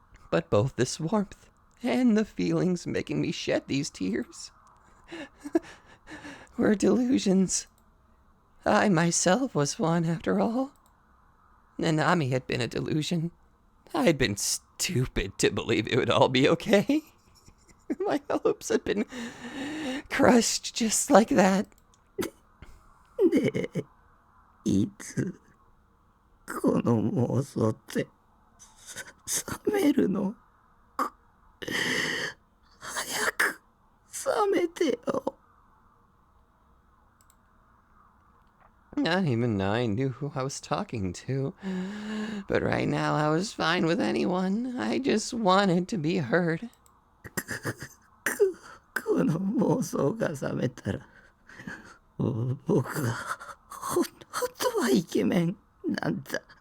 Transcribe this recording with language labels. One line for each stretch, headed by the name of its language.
English: But both this warmth and the feelings making me shed these tears were delusions. I myself was one, after all. Nanami had been a delusion. I had been stupid to believe it would all be okay. My hopes had been crushed just like that.
Japanese: ねえ、いつこの妄想って冷めるの？早く冷めてよ。
English: Not even I knew who I was talking to. But right now I was fine with anyone. I just wanted to be heard.
Japanese: この妄想が覚めたら、僕は本当はイケメンなんだ。